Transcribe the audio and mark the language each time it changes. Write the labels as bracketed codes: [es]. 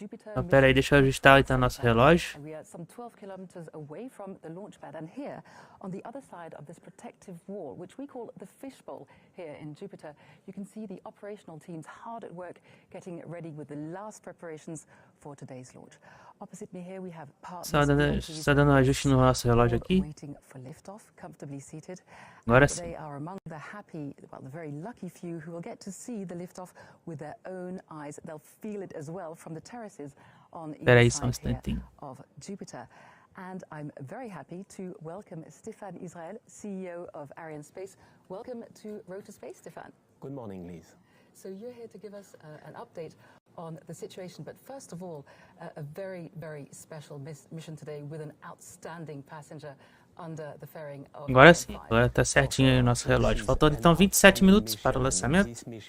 [pt] Então, pera aí, deixa eu ajustar então nosso relógio. [en] We are some 12 kilometers away from the launch pad, and here on the other side of this protective wall, which we call the fishbowl here in Jupiter, you can see the operational teams hard at work getting ready with the last preparations for today's launch. Opposite me here we have [pt] Só dando um ajuste no nosso relógio aqui. [en] waiting for liftoff, comfortably seated. [pt] Agora sim. [en] They are among the happy, well, the very lucky few who will get to see the liftoff with their own eyes. They'll feel it as well from the terraces on each side here of Jupiter. And I'm very happy to welcome Stefan Israel, CEO of Arianspace. Welcome to Rotor Space, Stefan. Good morning, Liz. So you're here to give us an update on the situation, but first of all, a very, very special mission today with an outstanding passenger under the fairing of [pt] Agora sim, agora tá certinho aí o nosso relógio. Faltando então 27 minutos para o lançamento.